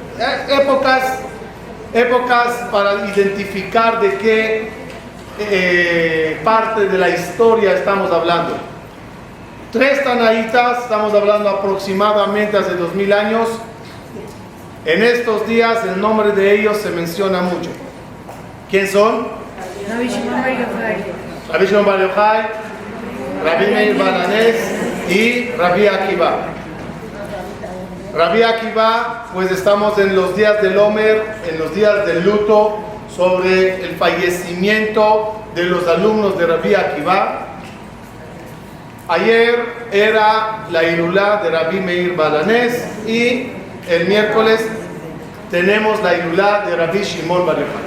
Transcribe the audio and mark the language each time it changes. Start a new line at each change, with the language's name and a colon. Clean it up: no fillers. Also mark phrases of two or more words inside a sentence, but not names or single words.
Spanish: Épocas para identificar de qué parte de la historia estamos hablando. Tres Tanaítas, estamos hablando aproximadamente hace 2000 años. En estos días el nombre de ellos se menciona mucho. ¿Quién son? Rabbi Shimon Bar Yochai, Rabbi Shimon Bar Yochai, Rabbi Meir Baal HaNes y Rabbi Akiva. Rabbi Akiva, pues estamos en los días del Omer, en los días del luto sobre el fallecimiento de los alumnos de Rabbi Akiva. Ayer era la Hilulá de Rabbi Meir Baal HaNes y el miércoles tenemos la Hilulá de Rabbi Shimon Bar Yochai.